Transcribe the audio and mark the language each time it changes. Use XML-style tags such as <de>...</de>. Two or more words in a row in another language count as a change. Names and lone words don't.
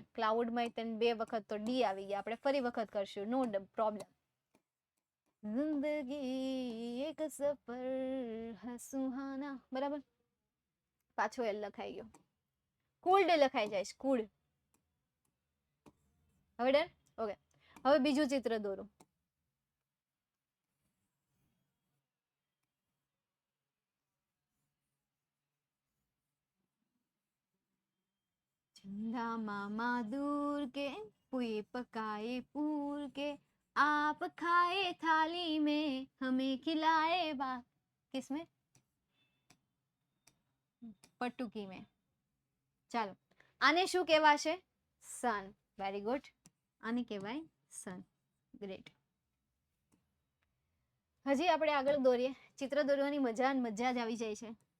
<gu>ક્લાઉડમાં તને 2 વખત તો ડી આવી ગયા, આપણે ફરી વખત કરશું,</gu> <en>no problem.</en> <hi>ज़िंदगी एक सफ़र है सुहाना. બરાબર?</hi> <gu>પાછો એલ લખાઈ ગયો, કુલ્ડ લખાઈ જાય છે, કુલ્ડ. હવે ડન? ઓકે, હવે બીજું ચિત્ર દોરો.</gu> <hi>चंदा मामा दूर के पुए पकाए पूर के, आप खाए थाली में हमें खिलाए बा. किसमें?</hi> <gu>પટુકી में. ચાલો, આને શું કહેવાશે? સન.</gu> <en>very good,</en> <gu>આને કહેવાય સન. ગ્રેટ. હજી આપણે આગળ દોરીએ. ચિત્ર દોરવાની મજા જ આવી જાય છે.</gu>